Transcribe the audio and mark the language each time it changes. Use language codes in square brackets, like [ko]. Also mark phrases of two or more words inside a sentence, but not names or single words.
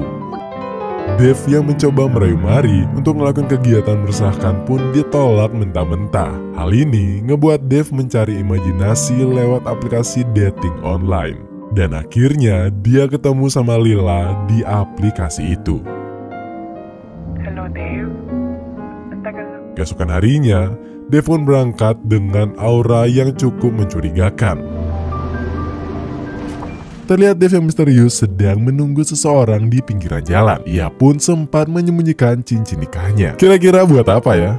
[id] Dave yang mencoba merayu Mari untuk melakukan kegiatan meresahkan pun ditolak mentah-mentah. Hal ini ngebuat Dave mencari imajinasi lewat aplikasi dating online. Dan akhirnya dia ketemu sama Lila di aplikasi itu. [tl] Hello, Dave. Ang tagal na. [id] Keesokan harinya, Dave pun berangkat dengan aura yang cukup mencurigakan. Terlihat Dave yang misterius sedang menunggu seseorang di pinggiran jalan. Ia pun sempat menyembunyikan cincin nikahnya. Kira-kira buat apa ya?